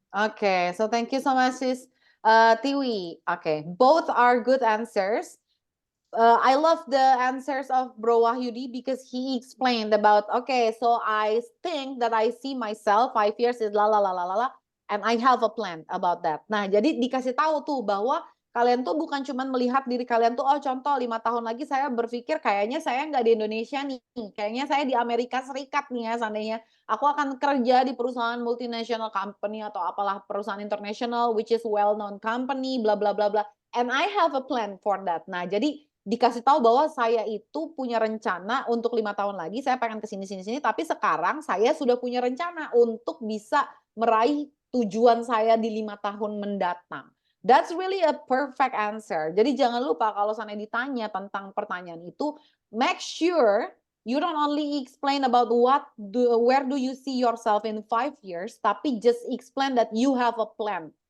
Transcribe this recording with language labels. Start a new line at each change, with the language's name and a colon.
English: Okay, so thank you so much, Sis Tiwi. Okay, both are good answers. I love the answers of Bro Wahyudi because he explained about, okay, so I think that I see myself 5 years is la la la la la la, and I have a plan about that.
Indonesian: Nah, jadi dikasih tahu tuh bahwa kalian tuh bukan cuma melihat diri kalian tuh, oh contoh 5 tahun lagi saya berpikir kayaknya saya nggak di Indonesia nih, kayaknya saya di Amerika Serikat nih ya seandainya. Aku akan kerja di perusahaan multinational company atau apalah perusahaan international
English: which is well known company bla bla bla bla, and I have a plan for that.
Indonesian: Nah, jadi dikasih tahu bahwa saya itu punya rencana untuk 5 tahun lagi saya pengen ke sini, tapi sekarang saya sudah punya rencana untuk bisa meraih tujuan saya di 5 tahun mendatang.
English: That's really a perfect answer.
Indonesian: Jadi jangan lupa kalau sana ditanya tentang pertanyaan itu,
English: make sure you don't only explain about where do you see yourself in 5 years,
Indonesian: tapi
English: just explain that you have a plan.